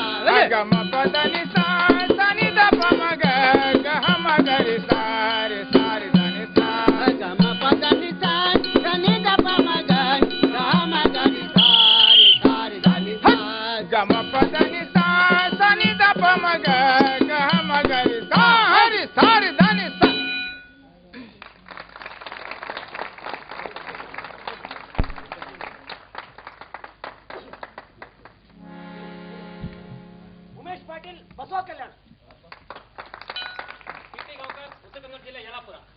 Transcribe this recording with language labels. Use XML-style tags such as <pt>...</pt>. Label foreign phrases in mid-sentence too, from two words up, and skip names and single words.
<kn>ಗಮ ಪದ ನಿ ಸಾ ನಿ ದ ಪ ಮ ಗ ಘ ಮ ಗ ರಿ ಸಾ ರಿ ಸಾ ರಿ ದ ನಿ ಸಾ ಗಮ ಪದ ನಿ ಸಾ ನಿ ದ ಪ ಮ ಗ ಗ ಮ ಗ ರಿ ಸಾ ರಿ ಸಾ ರಿ ದ ನಿ ಸಾ ಗಮ ಪದ ನಿ ಸಾ ನಿ ದ ಪ ಮ ಗ ಘ ಮ ಗ ರಿ ಸಾ ರಿ ಸಾ ರಿ ದ ನಿ ಸಾ ಉಮೇಶ್ ಪಾಟೀಲ್ ಬಸವ ಕಲ್ಯಾಣ ಕಿಟ್ಟಿಗಾಂವ್ಕರ್ ಉತ್ತರ ಕನ್ನಡ ಜಿಲ್ಲೆ ಯಲ್ಲಾಪುರ</kn>